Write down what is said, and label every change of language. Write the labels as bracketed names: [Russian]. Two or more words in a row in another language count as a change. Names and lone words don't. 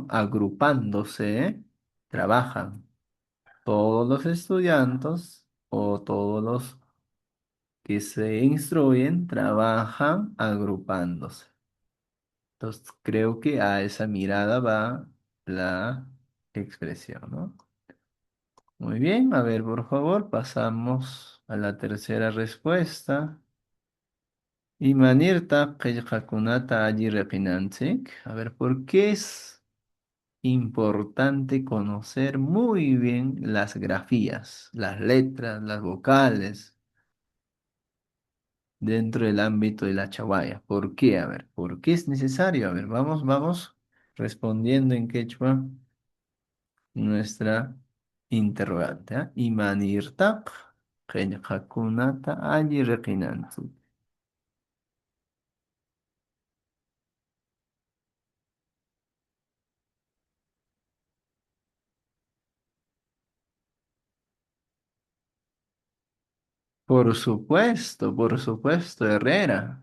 [Spanish] Agrupándose, trabajan todos los estudiantes o todos los que se instruyen, trabajan agrupándose. Entonces, creo que a esa mirada va la expresión, ¿no? Muy bien, a ver, por favor, pasamos a la tercera respuesta. [Quechua] Imanirta qillqakunata alli reqinanchik. [Spanish] A ver, ¿por qué es importante conocer muy bien las grafías, las letras, las vocales dentro del ámbito de la chawaya? ¿Por qué? A ver, ¿por qué es necesario? A ver, vamos respondiendo en quechua nuestra interrogante. ¿Ah? [Quechua] Imanirtaq qillqakunata alli reqinanchik. [Spanish] Por supuesto, Herrera.